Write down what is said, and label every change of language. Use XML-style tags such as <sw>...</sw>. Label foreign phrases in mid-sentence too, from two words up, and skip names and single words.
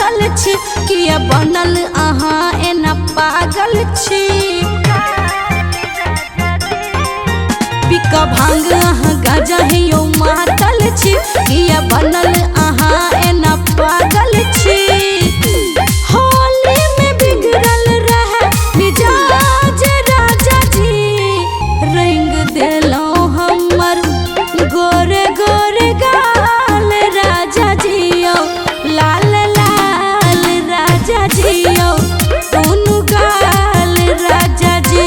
<mai>छी किया बनल अहाँ एना पागल छी। पिका भांग अहाँ गाजा है यो मातल छी किया बनल अहाँ एना पागल छी।</mai> <bho>होली में बिगड़ल रहे मिजाज राजा जी, रंग देलो हमर गोरे गोरे गाल राजा जियो, लाल लाल राजा जियो दोनों गाल राजा जी।</bho>